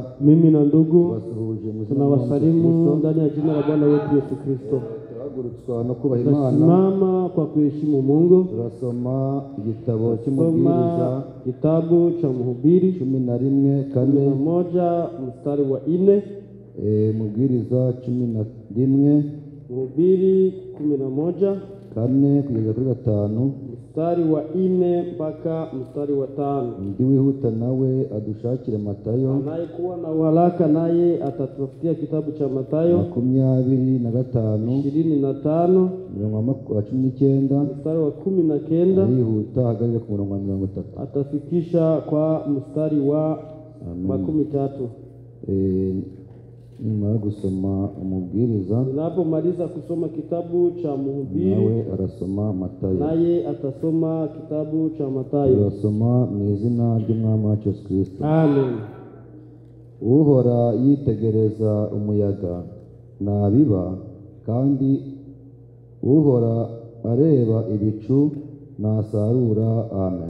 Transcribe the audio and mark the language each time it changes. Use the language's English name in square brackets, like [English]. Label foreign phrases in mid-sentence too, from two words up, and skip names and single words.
[Swahili] mimi na ndugu tunawasalimu ndani ya jina la Bwana wetu Yesu Kristo. [Kinyarwanda] Turahagurutswa no kubaha Imana. [Swahili] Tunasimama kwa kuheshimu Mungu. [Kinyarwanda] Turasoma igitabo cy'umubwiriza, [Swahili] kitabu cha Mhubiri 11:4 mstari wa 4. [Kinyarwanda] Mubwiriza 11 [Swahili] Mhubiri 11:4 [Kinyarwanda] kugeza kuri 5, [Swahili] mstari wa 4 mpaka mstari wa 5. [Kinyarwanda] Ndi wihuta nawe adushakire Matayo. [Swahili] Anayekuwa na uharaka naye atatafutia kitabu cha Matayo 25:25 mstari wa 19. [Kinyarwanda] Yihuta hagarire ku murongo wa 30. [Swahili] Atafikisha kwa mstari wa 13. [Kinyarwanda] Nimara gusoma umubwiriza, [Swahili] ninapomaliza kusoma kitabu cha Mhubiri, [Kinyarwanda] nawe arasoma Matayo. [Swahili] naye atasoma kitabu cha Matayo. [Kinyarwanda] Turasoma mu izina ry'Umwami wacu Yesu Kristo. Amen. Uhora yitegereza umuyaga nabiba, kandi uhora areba ibicu nasarura. Amen.